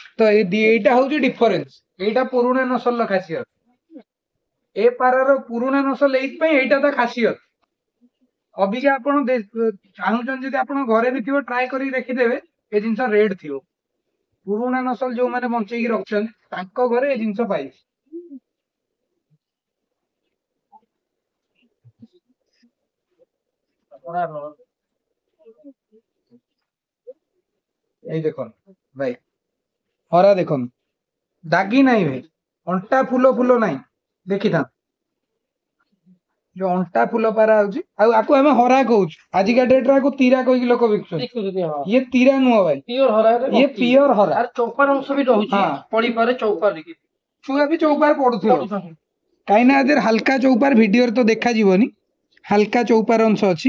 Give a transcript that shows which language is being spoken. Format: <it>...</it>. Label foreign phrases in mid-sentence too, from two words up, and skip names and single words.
<or>ତ ଏଇଟା ହଉଛି ଡିଫରେନ୍ସ, ଏଇଟା ପୁରୁଣା ନସଲର ଖାସିୟତ। ଏ ପାରାର ପୁରୁଣା ନସଲ ଏଇଥିପାଇଁ, ଏଇଟା ତା ଖାସିୟତ। ଅବିକା ଆପଣ ଚାହୁଁଛନ୍ତି ଯଦି ଆପଣ ଘରେ ବି ଥିବ, ଟ୍ରାଏ କରିକି ଦେଖିଦେବେ, ଏ ଜିନିଷ ରେଡ୍ ଥିବ, ପୁରୁଣା ନସଲ ଯୋଉମାନେ ବଞ୍ଚେଇକି ରଖୁଛନ୍ତି ତାଙ୍କ ଘରେ ଏ ଜିନିଷ ପାଇବେ।</or> <bn>এই দেখুন ভাই হরা দেখুন দাগি নাই ভাই</bn> <or>ଅଣ୍ଟା ଫୁଲ ଫୁଲ ନାହିଁ ଦେଖିଥା ଯୋଉ ଅଣ୍ଟା ଫୁଲ ପାରା ହଉଛି ଆଉ ଆକୁ ଆମେ ହରା କହୁଛୁ ଆଜିକା ଡେଟରେ ଆକୁ ତୀରା କହିକି ଲୋକ ବିକୁଛନ୍ତି। ଇଏ ତୀରା ନୁହଁ ଭାଇ ପିଓର ହରା ଇଏ ପିଓର ହରା ଆର ଚୌପାର ଅଂଶ ବି ରହୁଛି ପଡିପାରେ ଚୌପାର ଛୁଆ ବି ଚୌପାର ପଡୁଥିବ କାହିଁକି ନା ଏଥିରେ ହାଲକା ଚୌପାର ଭିଡିଓରେ ତ ଦେଖାଯିବନି ହାଲକା ଚୌପାର ଅଂଶ ଅଛି।</or>